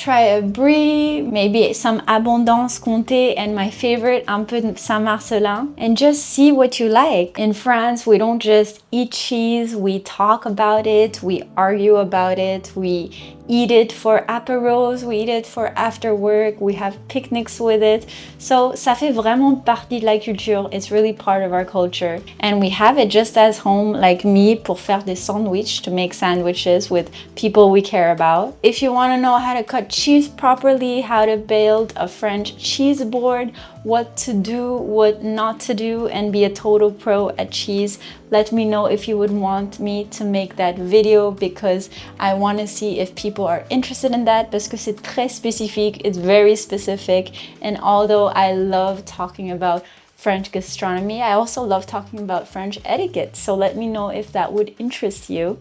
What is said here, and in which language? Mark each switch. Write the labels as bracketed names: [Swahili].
[English] Try a Brie, maybe some Abondance, Comté, and my favorite, [French] un peu de Saint-Marcellin, [English] and just see what you like. In France, we don't just eat cheese, we talk about it, we argue about it, we eat it for apéros, we eat it for after work, we have picnics with it. [French] So ça fait vraiment partie de la culture. [English] It's really part of our culture. And we have it just as home, like me, [French] pour faire des sandwiches, [English] to make sandwiches with people we care about. If you want to know how to cut cheese properly, how to build a French cheese board, what to do, what not to do, and be a total pro at cheese, let me know if you would want me to make that video, because I want to see if people are interested in that, [French] parce que c'est très spécifique, [English] it's very specific, and although I love talking about French gastronomy, I also love talking about French etiquette, so let me know if that would interest you.